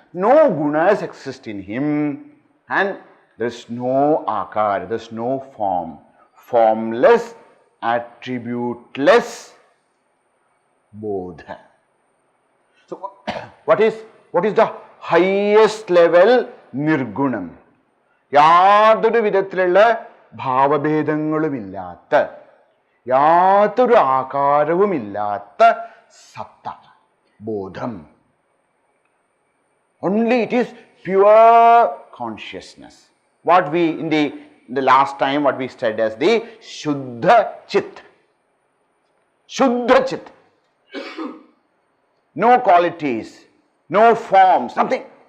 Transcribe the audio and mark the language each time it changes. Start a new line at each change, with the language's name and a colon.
English: No gunas exist in him, and there is no akar, there is no form. Formless, attributeless bodha. So what is the highest level? Nirgunam.
Malayalam: യാതൊരു വിധത്തിലുള്ള ഭാവഭേദങ്ങളുമില്ലാത്ത, യാതൊരു ആകാരവുമില്ലാത്ത സത്ത, ബോധം.
English: Only it is pure consciousness. What we in the last time what we studied as the Shuddhachit. Shuddhachit. No qualities, no forms, nothing.